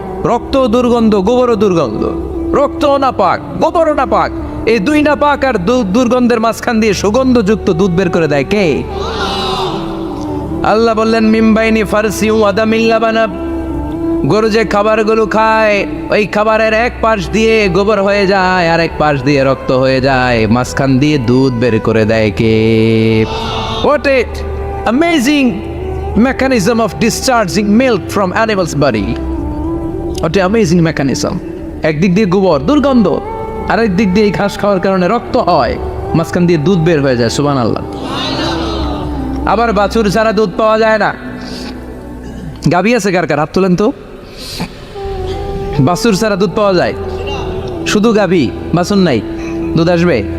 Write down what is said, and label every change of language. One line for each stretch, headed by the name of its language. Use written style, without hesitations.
Bangla: রক্ত দুর্গন্ধ, গোবরও দুর্গন্ধ। রক্তও না পাক, গোবরও না পাক, এই দুই না পাক আর দুর্গন্ধের মাঝখান দিয়ে সুগন্ধযুক্ত দুধ বের করে দেয় কে? আল্লাহ বললেন
Arabic: মিমবাইনি ফারসিউ আদামিল লাবানা,
Bangla: গরু যে খাবারগুলো খায় ওই খাবারের এক পাশ দিয়ে গোবর হয়ে যায় আর এক পাশ দিয়ে রক্ত হয়ে যায়, মাঝখান দিয়ে দুধ বের করে দেয় কে?
English: What a amazing mechanism of discharging milk from animal's body. What a amazing mechanism.
Bangla: একদিক দিয়ে গোবর দুর্গন্ধ, আরেক দিক দিয়ে ঘাস খাওয়ার কারণে রক্ত হয়, মাঝখান দিয়ে দুধ বের হয়ে যায়। সুবহানাল্লাহ। আবার বাছুর ছাড়া দুধ পাওয়া যায় না। গাভী আছে কার কার? হাত তোলেন তো। বাছুর ছাড়া দুধ পাওয়া যায়? শুধু গাভী, বাছুর নাই, দুধ আসবে?